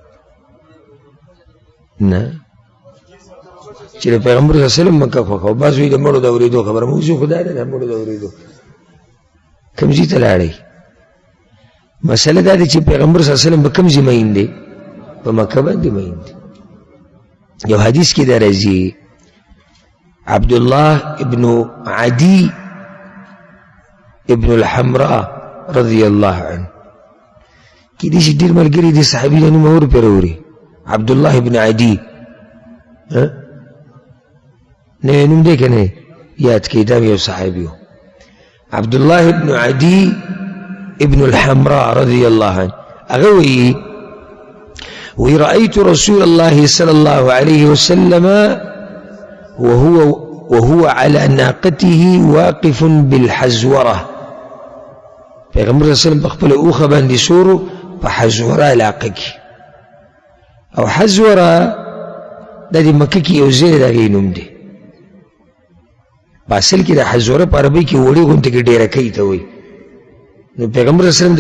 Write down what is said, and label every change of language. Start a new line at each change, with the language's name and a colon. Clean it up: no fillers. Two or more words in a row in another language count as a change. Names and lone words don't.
Pashto: نه چې د پیغمبر
Arabic: صلی الله علیه وسلم
Pashto: مکه خوښه او بعض وایي د مړو د اورېدو خبره موضوع خدای ده د مړو د اورېدو کوم ځای ته لاړئ مسله دا ده چې پیغمبر
Arabic: صلی الله علیه وسلم
Pashto: په کوم ځای مین دی په مکه باندې مین دی یو حدیث کې دا راځي عبدالله ابن عدي ابن الحمراء
Arabic: رضی الله عنه
Pashto: کې دې چې ډېر ملګري دي صحابي له نومه ور پرې اوري عبدالله ابن عدي نه نوم دی که نه یاد کړئ دا یو صحابي و عبدالله ابن عدي ابن الحمراء
Arabic: رضي الله عنه أغوي ورأيت رسول الله صلى الله عليه وسلم وهو على ناقته واقف بالحزورة
Pashto: پیغمبر
Arabic: صلی اللہ علیہ وسلم
Pashto: بخبل اوخه باندې سورو په حزوره علاقه کې او حزوره د دې مکه کې یو ځای د هغې نوم دی په اصل کې د حزوره په عربۍ کې وړې غوندې کې ډېرکۍ ته وایي نو پیغمبر
Arabic: صلی الله علیه وسلم